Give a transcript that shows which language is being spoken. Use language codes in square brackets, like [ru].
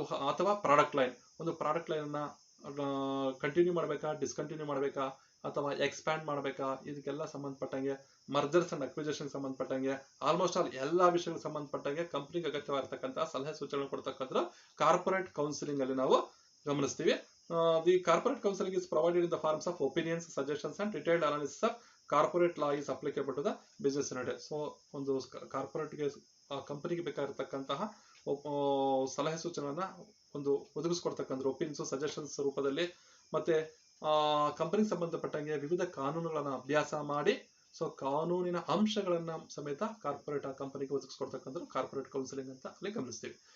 [kn] ಅಥವಾ product line, ಒಂದು product line ಅನ್ನ ಕಂಟಿನ್ಯೂ ಮಾಡಬೇಕಾ, ಡಿಸ್ಕಂಟಿನ್ಯೂ ಮಾಡಬೇಕಾ, ಅಥವಾ ಎಕ್ಸ್ಪ್ಯಾಂಡ್ ಮಾಡಬೇಕಾ, ಇದಕ್ಕೆಲ್ಲ ಸಂಬಂಧಪಟ್ಟಂಗೆ ಮರ್ಜರ್ಸ್ ಅಂಡ್ ಅಕ್ವಿಸಿಷನ್ ಸಂಬಂಧಪಟ್ಟಂಗೆ ಆಲ್ಮೋಸ್ಟ್ ಆಲ್ ಎಲ್ಲಾ ವಿಷಯಗಳಿಗೆ ಸಂಬಂಧಪಟ್ಟಂಗೆ ಕಂಪನಿಗೆ ಅಗತ್ಯವಾಗಿರ್ತಕ್ಕಂತಹ ಸಲಹೆ ಸೂಚನೆ ಕೊಡ್ತಕ್ಕಂಥ ಕಾರ್ಪೊರೇಟ್ ಕೌನ್ಸಿಲಿಂಗ್ ಅಲ್ಲಿ ನಾವು ಗಮನಿಸ್ತೀವಿ. [en] The corporate counseling is provided in the forms of opinions, suggestions and detailed analysis of corporate law is applicable to the business unit. [kn] So ಒಂದು ಕಾರ್ಪೊರೇಟ್ಗೆ ಕಂಪನಿಗೆ ಬೇಕಾಗಿರ್ತಕ್ಕಂತಹ ಸಲಹೆ ಸೂಚನೆಯನ್ನ ಒಂದು ಒದಗಿಸ್ಕೊಡ್ತಕ್ಕಂಥ ಒಪಿನಿಯನ್ಸ್, ಸಜೆಷನ್ಸ್ ರೂಪದಲ್ಲಿ, ಮತ್ತೆ ಕಂಪನಿಗೆ ಸಂಬಂಧಪಟ್ಟಂಗೆ ವಿವಿಧ ಕಾನೂನುಗಳನ್ನ ಅಭ್ಯಾಸ ಮಾಡಿ ಸೊ ಕಾನೂನಿನ ಅಂಶಗಳನ್ನ ಸಮೇತ ಕಾರ್ಪೊರೇಟ್ ಕಂಪನಿಗೆ ಒದಗಿಸ್ಕೊಡ್ತಕ್ಕಂಥ ಕಾರ್ಪೊರೇಟ್ ಕೌನ್ಸಿಲಿಂಗ್ ಅಂತ ಅಲ್ಲಿ ಗಮನಿಸ್ತೀವಿ.